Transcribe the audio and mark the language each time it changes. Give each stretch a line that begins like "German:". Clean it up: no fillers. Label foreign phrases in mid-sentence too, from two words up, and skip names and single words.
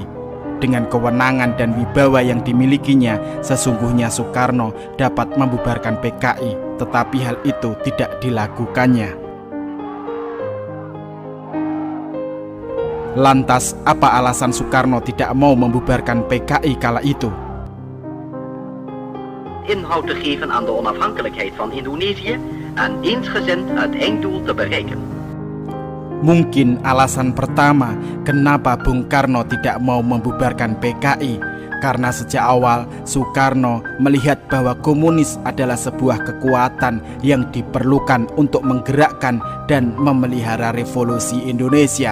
Indonesian: Dengan kewenangan dan wibawa yang dimilikinya, sesungguhnya Soekarno dapat membubarkan PKI, tetapi hal itu tidak dilakukannya. Lantas, apa alasan Soekarno tidak mau membubarkan PKI kala itu?
Dutch: Inhoud te geven aan de onafhankelijkheid van Indonesië en eensgezind het einddoel te bereiken.
Indonesian: Mungkin alasan pertama kenapa Bung Karno tidak mau membubarkan PKI, karena sejak awal Soekarno melihat bahwa komunis adalah sebuah kekuatan yang diperlukan untuk menggerakkan dan memelihara revolusi Indonesia.